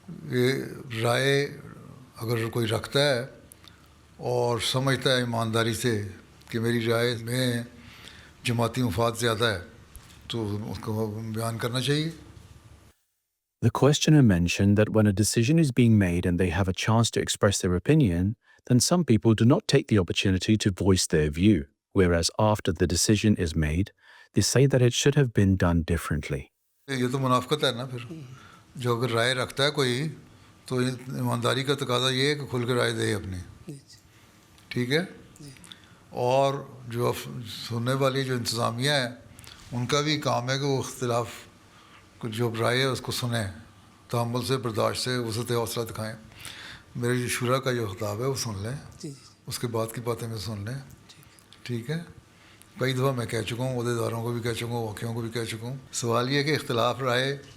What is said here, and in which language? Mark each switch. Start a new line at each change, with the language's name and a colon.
Urdu: یہ رائے اگر کوئی رکھتا ہے اور سمجھتا ہے ایمانداری سے کہ میری رائے میں جماعتی مفاد زیادہ ہے تو اس کو بیان کرنا چاہیے۔
English: The questioner mentioned that when a decision is being made and they have a chance to express their opinion, then some people do not take the opportunity to voice their view, whereas after the decision is made, they say that it should have been done differently.
Urdu: یہ تو منافقت ہے نا، پھر جو اگر رائے رکھتا ہے کوئی تو ایمانداری کا تقاضا یہ ہے کہ کھل کے رائے دے اپنی، ٹھیک ہے، اور جو سننے والی جو انتظامیہ ہے ان کا بھی کام ہے کہ وہ اختلاف جو رائے ہے اس کو سنیں، تحمل سے، برداشت سے، وسعت حوصلہ دکھائیں۔ میرے جو شورا کا جو خطاب ہے وہ سن لیں، اس کے بعد کی باتیں میں سن لیں، ٹھیک ہے۔ کئی دفعہ میں کہہ چکا ہوں، عہدیداروں کو بھی کہہ چکا ہوں، واقعوں کو بھی کہہ چکا ہوں۔ سوال یہ ہے کہ اختلاف رائے